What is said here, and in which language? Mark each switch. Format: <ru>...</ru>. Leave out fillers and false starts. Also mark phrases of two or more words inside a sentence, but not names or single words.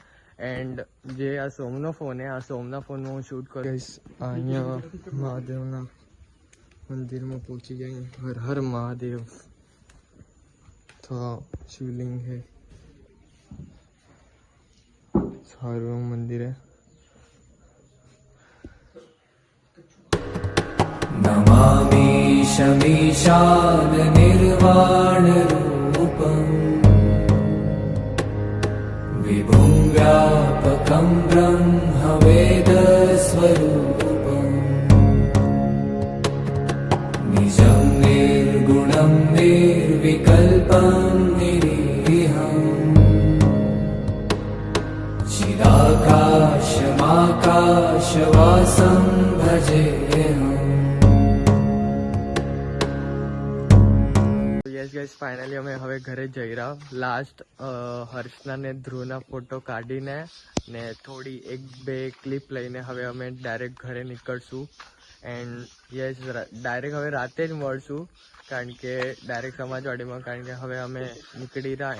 <gu>એન્ડ જે આ સોમનો ફોન હે, આ સોમના ફોનમાં હું શૂટ કરું. ગાઈસ, અહીંયા મહાદેવના મંદિરમાં પહોંચી ગયા. હર હર મહાદેવ. તો શિવલિંગ હે, સારું મંદિર હે.</gu> <sa>नमामि शमीशान निर्वाण रूपम् विभुं व्यापकं ब्रह्मवेद स्वरूपम् निजं निर्गुणं निर्विकल्पं निरीहम् चिदाकाशमाकाशवासं भजेऽहम्.</sa> <en>yes guys, finally</en> <gu>અમે હવે ઘરે જઈ રહ્યા. લાસ્ટ હર્ષના ને ધ્રુવના ફોટો કાઢીને ને થોડી 1-2 ક્લિપ લઈને હવે અમે ડાયરેક્ટ ઘરે નીકળશું.</gu> <en>and yes,</en> <gu>ડાયરેક્ટ હવે રાતે જ મળશું, કારણ કે ડાયરેક્ટ સમાજવાડીમાં, કારણ કે હવે અમે નીકળી રહ્યા.</gu>